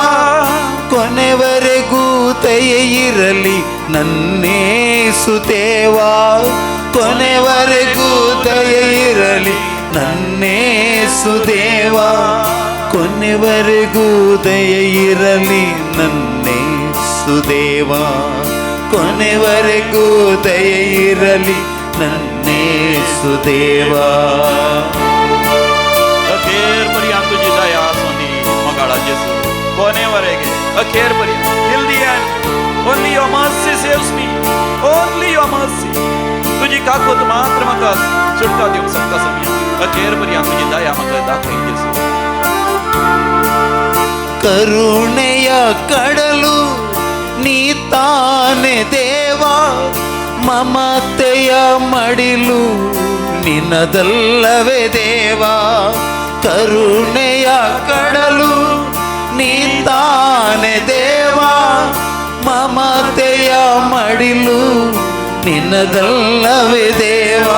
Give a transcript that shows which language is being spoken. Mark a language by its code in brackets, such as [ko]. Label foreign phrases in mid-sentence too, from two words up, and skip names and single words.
[kn] ಕೊನೆವರೆಗೂ ದಯೆ ಇರಲಿ ನನ್ನೇಸು ದೇವಾ, ಕೊನೆವರೆಗೂ ದಯೆ ಇರಲಿ ನನ್ನೇಸು ದೇವಾ. ಕೊನೆವರೆಗೂ ದಯೆ ಇರಲಿ ನನ್ನೇಸು ದೇವಾ, ಕೊನೆವರೆಗೂ ದಯೆ ಇರಲಿ ನನ್ನೇಸು ದೇವಾ. [kok] अखेर पर्यंत तुझी दया सोनी मगाळा जेजू, कोणेवरेगे अखेर पर्यंत. [en] till the end only your mercy saves me, only your mercy. [kok] तुझी काकूत मात्र म्हाका सुटका दिवंक शकता समया. अखेर पर्यंत तुझी दया म्हाका दाखय जेजू. [kn] ಕರುಣೆಯ ಕಡಲು ನೀ ತಾನೆ ದೇವಾ, ಮಮತೆಯ ಮಡಿಲು ನಿನ್ನದಲ್ಲವೇ ದೇವಾ. ಕರುಣೆಯ ಕಡಲು ನೀ ತಾನೆ ದೇವಾ, ಮಮತೆಯ ಮಡಿಲು ನಿನ್ನದಲ್ಲವೇ ದೇವಾ.